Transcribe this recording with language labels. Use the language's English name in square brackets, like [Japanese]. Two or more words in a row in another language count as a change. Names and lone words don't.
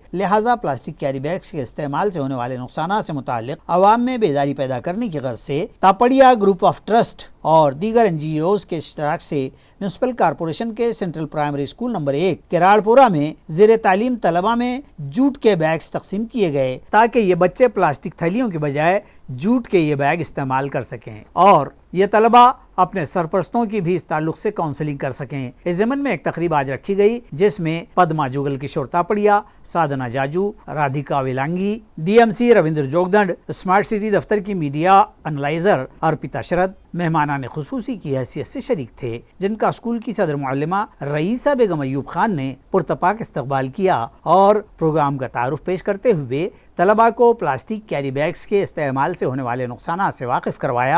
[Urdu] لہٰذا پلاسٹک کیری بیگز کے استعمال سے ہونے والے نقصانات سے متعلق عوام میں بیداری پیدا کرنے کی غرض سے تاپڑیا گروپ آف ٹرسٹ اور دیگر NGOs کے اشتراک سے میونسپل کارپوریشن کے سینٹرل پرائمری اسکول نمبر 1 کراڑپورہ میں زیر تعلیم طلبہ میں جوٹ کے بیگز تقسیم کیے گئے تاکہ یہ بچے پلاسٹک تھیلیوں کے بجائے جوٹ کے یہ بیگ استعمال کر سکیں اور یہ طلبہ اپنے سرپرستوں کی بھی اس تعلق سے کاؤنسلنگ کر سکیں۔ اس ضمن میں ایک تقریب آج رکھی گئی جس میں پدما جوگل کشور تاپڑیا، سادھنا جاجو، رادھیکا ویلانگی، ڈی ایم سی رویندر جوگدنڈ، اسمارٹ سٹی دفتر کی میڈیا انالائزر ارپیتا شرد مہمانان خصوصی کی حیثیت سے شریک تھے، جن کا اسکول کی صدر معلمہ رئیسہ بیگم ایوب خان نے پرتپاک استقبال کیا اور پروگرام کا تعارف پیش کرتے ہوئے طلباء کو پلاسٹک کیری بیگز کے استعمال سے ہونے والے نقصانات سے واقف کروایا۔